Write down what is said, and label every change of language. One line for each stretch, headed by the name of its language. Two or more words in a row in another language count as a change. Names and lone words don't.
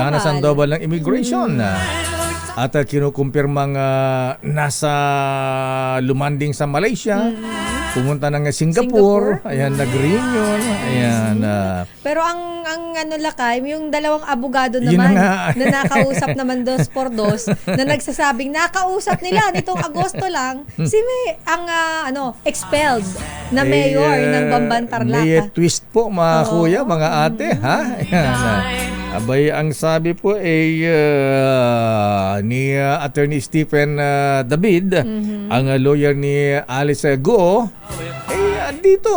Filipino: Dana Sandoval ng Immigration. At kinukumpirmang nasa lumanding sa Malaysia. Pumunta ng Singapore. Ayan, nag-reunion. Ayan. Pero ang ano Lakay, yung dalawang abogado Yun naman na nga. na nakausap naman dos por dos na nagsasabing nakausap nila nitong Agosto lang si May ang expelled na mayor ng Bamban May Tarlac. twist po mga Oo. kuya, mga ate, ha? Ayan. Abay, ang sabi po ni Attorney Stephen David, ang lawyer ni Alice Guo, dito.